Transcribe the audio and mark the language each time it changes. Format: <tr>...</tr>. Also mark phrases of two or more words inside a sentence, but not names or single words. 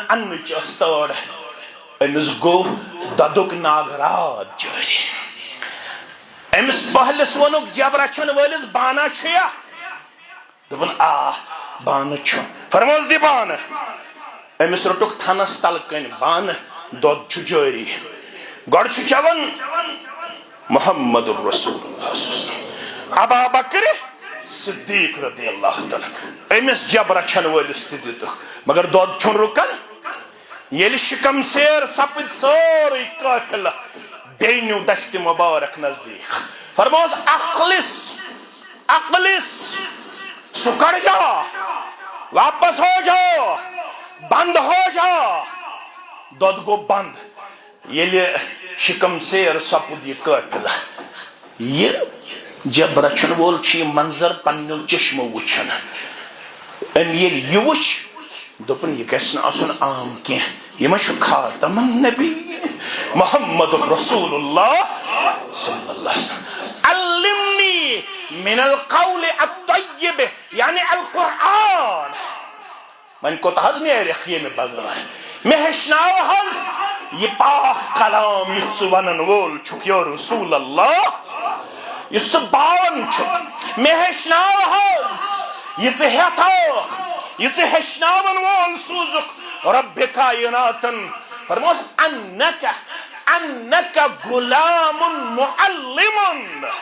<ks>اننٕچ ٲس تٲر أمِس گوٚو دۄدُک ناگرات جٲری أمِس پہلِس ووٚنُکھ جب رچھن وٲلِس بانہ چھُیا دوٚپُن آ بانہٕ چھُ فرموس دِ بانہٕ أمِس روٚٹُکھ تھنس تل کٔنۍ بانہٕ دۄد چھُ جٲری گۄڈٕ چھُ چٮ۪وان</ks> <ar>محمد الرسول اللہ</ar> <ks>ابا بکر صدیق</ks> <ar>رضی اللہ تعالیٰ</ar> <ks>أمِس جب رچھن وٲلِس تہِ دِتُکھ مگر دۄد چھُنہٕ رُکان ییٚلہِ شِکم سیر سپٕدۍ سورُے قٲفِلہٕ بیٚیہِ نیوٗ دستہِ مبارک نزدیٖک فرموس اقلِس سُہ کڑ جا</ks> <ur>واپس ہو جا بند ہو جا</ur> <ks>دۄد گوٚو بند ییٚلہِ شِکم سیر سپُد یہِ قٲفِلہٕ یہِ جب رچھن وول چھُ یہِ منظر پننیو چشمو وٕچھان أمۍ ییٚلہِ یہِ وٕچھ دوٚپُن یہِ گژھِ نہٕ آسُن عام کینٛہہ یہِ ما چھُ</ks> <ar>خاتم النبی محمد رسول اللہ صلی اللہ علیہ وسلم علمنی من القول الطیب</ar> <ks>یعنی القرآن وۄنۍ کوتاہ حظ نیرٮ۪کھ ییٚمہِ بغٲر مےٚ ہیٚچھناو حظ یہِ پاک کلام یُتھ ژٕ ونن وول چھُکھ</ks> <ar>یا رسول اللہ</ar> <ks>یُتھ ژٕ باوان چھُکھ مےٚ ہیٚچھناو حظ یہِ ژٕ ہیٚتھاکھ یہِ ژٕ ہیٚچھناون وول سوٗزُکھ رۄبِ کایناتن فرموس انکا غلام معلم</ks>